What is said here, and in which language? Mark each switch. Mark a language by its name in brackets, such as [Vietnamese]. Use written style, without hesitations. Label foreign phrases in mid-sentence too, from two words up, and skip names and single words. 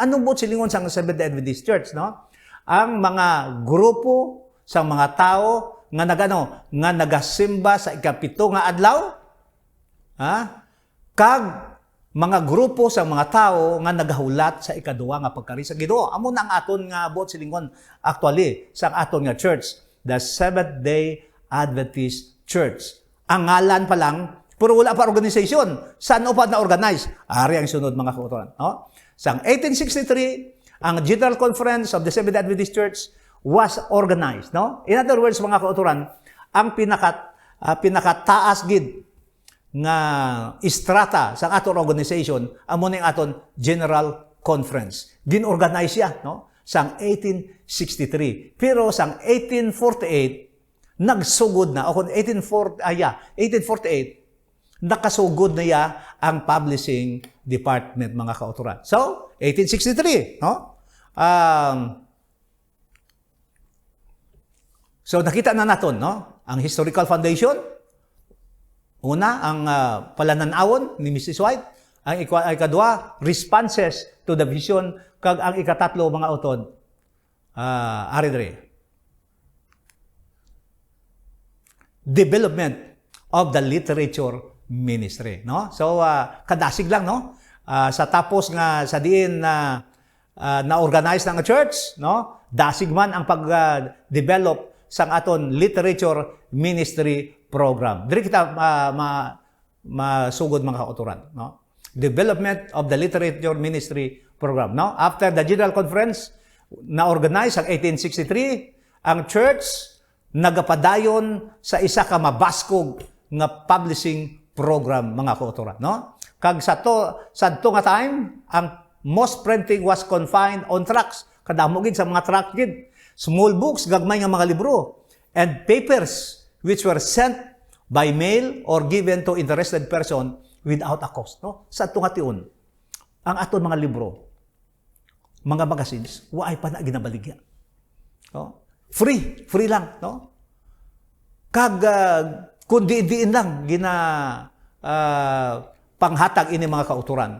[Hiligaynon] Ano mo silingon sa Seventh-day Adventist Church, no? Ang mga grupo sa mga tao nga nga nagasimba sa ikapito nga adlaw, kag mga grupo sa mga tao nga nagahulat sa ikaduwa nga pagkari sa Ginoo. Amo na ang aton nga buot silingon actually sa aton nga church, the Seventh-day Adventist Church. Ang ngalan pa lang, pero wala pa organization. Saan pa na-organize? Ari ang sunod mga kauturan. No? [English] Sa 1863, ang General Conference of the Seventh-day Adventist Church was organized. [Hiligaynon] No? [English] In other words, [Hiligaynon] mga kauturan, ang pinakataas gid nga istrata sa aton organization, amo ning aton General Conference. Gin-organize siya, no? Sa 1863. Pero sa 1848, nagsugod na, o kung 1848, nakasugod na ya ang [English] publishing department, [Hiligaynon] mga kauturan. So, 1863, no? So, nakita na natin, no? Ang [English] historical foundation, [Hiligaynon] una, ang palananawon ni Mrs. White, ang ikadua, [English] responses to the vision, [Hiligaynon] kag ang ikatatlo, mga utod, aridre. [English] Development of the literature ministry, no? [Hiligaynon] So kadasig lang, no? Sa tapos nga sa diin na-organize ng church, no? Dasig man ang pag-develop sang aton [English] literature ministry program. [Hiligaynon] Diri kita masugod mga kauturan, no? [English] Development of the literature ministry program, no? After the General Conference [Hiligaynon] na-organize ang 1863, ang church nagapadayon sa isa ka mabaskog nga [English] publishing program, [Hiligaynon] mga kauturan, no? Kag sa to nga [English] time, ang most printing was confined on tracts. [Hiligaynon] Kadamo gid sa mga tract gid. [English] Small books, [Hiligaynon] gagmay nga mga libro, [English] and papers which were sent by mail or given to interested person without a cost, no? [Hiligaynon] Sa to nga tiun, ang aton mga libro, mga magazines, waay pa na ginabaligya. No? Free lang, no? Kag kundi diin lang panghatag ini mga kauturan.